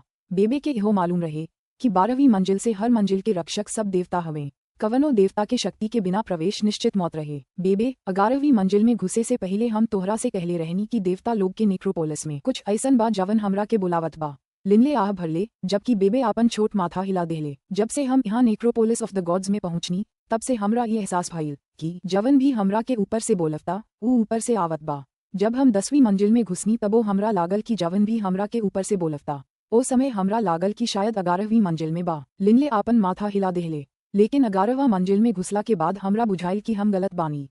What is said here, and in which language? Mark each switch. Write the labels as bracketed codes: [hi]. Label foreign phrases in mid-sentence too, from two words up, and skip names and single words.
[bho] बेबे के इहो मालूम रहे कि 12वीं मंजिल से हर मंजिल के रक्षक सब देवता हवें। कवनो देवता के शक्ति के बिना प्रवेश निश्चित मौत रहे। बेबे 11वीं मंजिल में घुसे से पहले हम तोहरा से कहले रहनी कि देवता लोग के नेक्रोपोलिस में कुछ ऐसन बा जवन हमरा के बुलावत बा। लिनले आह भरले, जबकि बेबे आपन छोट माथा हिला देहले। जब से हम यहाँ नेक्रोपोलिस ऑफ द गॉड्स में पहुंचनी तब से हमरा ये एहसास भइल कि जवन भी हमरा के ऊपर से बोलता ऊ ऊपर से आवत बा। जब हम 10वीं मंजिल में घुसनी तबो हमरा लागल कि जवन भी हमरा के ऊपर से बोलता ओ समय हमरा लागल कि शायद 11वीं मंजिल में बा। लिनले आपन माथा हिला देहले, लेकिन 11वां मंजिल में घुसला के बाद हमरा बुझाइल कि हम गलत बानी।